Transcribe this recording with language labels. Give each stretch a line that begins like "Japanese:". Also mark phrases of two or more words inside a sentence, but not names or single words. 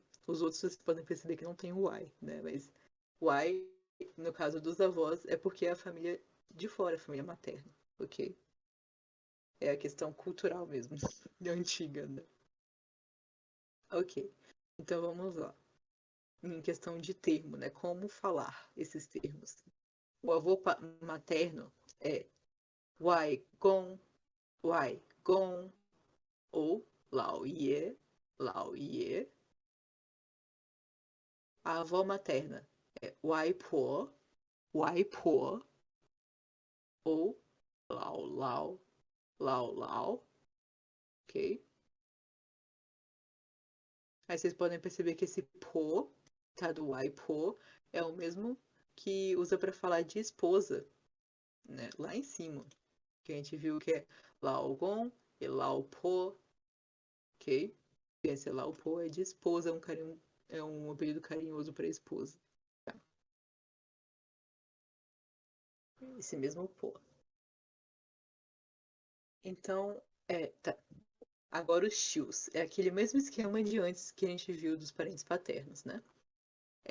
Portuguese: Os outros vocês podem perceber que não tem o Y, né? Mas Y, no caso dos avós, é porque é a família de fora, a família materna, ok? É a questão cultural mesmo, antiga, né? Ok, então vamos lá. Em questão de termo, né? Como falar esses termos? O avô materno é
Chinese: 外公，外公,
Portuguese: ou
Chinese: 姥爷，姥爷.
Portuguese: A avó materna é
Chinese: 外婆，外婆,
Portuguese: ou
Chinese: 姥姥，姥姥,
Portuguese: ok? Aí vocês podem perceber que esse Po, tá, do
Chinese: 外婆,
Portuguese: é o mesmo que usa para falar de esposa, né? Lá em cima. Que a gente viu que é
Chinese: 老公
Portuguese: e
Chinese: 老婆,
Portuguese: ok? Esse
Chinese: 老婆
Portuguese: é de esposa, é um apelido carinhoso para esposa. Tá? Esse mesmo Po. Então, tá. Agora os tios. É aquele mesmo esquema de antes que a gente viu dos parentes paternos, né?